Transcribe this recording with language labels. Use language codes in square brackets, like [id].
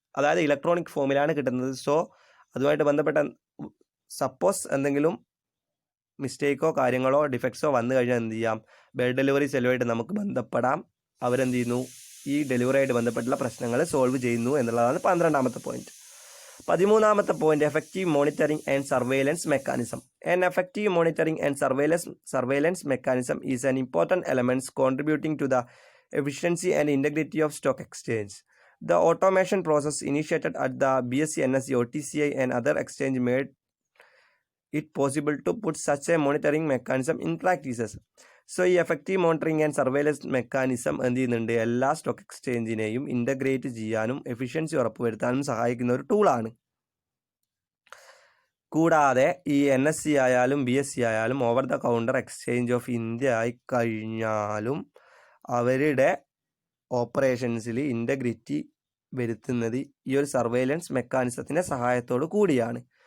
[ml] അതായത് ഇലക്ട്രോണിക് ഫോമിലാണ് കിട്ടുന്നത്. സോ അതുമായിട്ട് ബന്ധപ്പെട്ട സപ്പോസ് എന്തെങ്കിലും മിസ്റ്റേക്കോ കാര്യങ്ങളോ ഡിഫക്ട്സോ വന്നു കഴിഞ്ഞാൽ എന്ത് ചെയ്യാം? ബാഡ് ഡെലിവറി സെല്ലുമായിട്ട് നമുക്ക് ബന്ധപ്പെടാം. അവരെന്ത് ചെയ്യുന്നു? ഈ ഡെലിവറിയായിട്ട് ബന്ധപ്പെട്ടുള്ള പ്രശ്നങ്ങൾ സോൾവ് ചെയ്യുന്നു എന്നുള്ളതാണ് 12ാമത്തെ point. 13ാമത്തെ point effective monitoring and surveillance mechanism. [en] An effective monitoring and surveillance mechanism is an important element contributing to the efficiency and integrity of stock exchange. The automation process initiated at the BSE, NSE, OTCI and other exchange made it possible to put such a monitoring mechanism in practices. [ml] So ഈ effective monitoring and surveillance mechanism എന്ത് ചെയ്യുന്നുണ്ട്? എല്ലാ stock എക്സ്ചേഞ്ചിനെയും integrate ചെയ്യാനും efficiency ഉറപ്പുവരുത്താനും സഹായിക്കുന്ന ഒരു ടൂളാണ്. കൂടാതെ ഈ NSE ആയാലും BSE ആയാലും over the counter exchange of India ആയി കഴിഞ്ഞാലും അവരുടെ ഓപ്പറേഷൻസിൽ ഇൻ്റഗ്രിറ്റി വരുത്തുന്നത് ഈ ഒരു സർവൈലൻസ് മെക്കാനിസത്തിൻ്റെ സഹായത്തോടു കൂടിയാണ്.